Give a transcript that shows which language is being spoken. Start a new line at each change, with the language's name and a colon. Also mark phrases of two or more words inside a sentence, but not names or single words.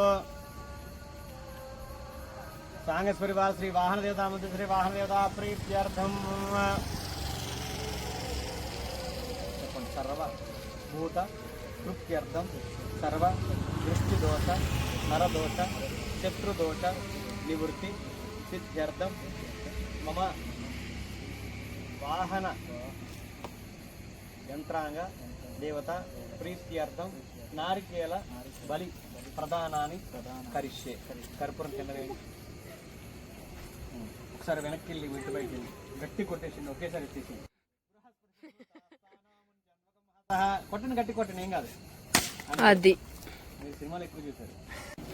Sanskrit: सांगस परिवार श्री वाहन देवता मध्य श्री वाहन देवता प्रीत्यर्थम सर्वभूत तृप्त्यर्थम सर्व दृष्टिदोष नरदोष शत्रुदोष निवृत्ति सिद्ध्यर्थम मम वाहन यंत्रांग देवता प्रीत्यर्थम नारिकेल बलि प्रदानानि करिष्ये कर्पूरं चंदने
Telugu: ఒకసారి వెనక్కి వెళ్ళి ఇంటి బయటికి వెళ్ళి గట్టి కొట్టేసింది, ఒకేసారి ఎత్తేసింది. కొట్టండి, గట్టి కొట్టండి, ఏం కాదు. అది మీరు సినిమాలు ఎక్కువ చూసారు.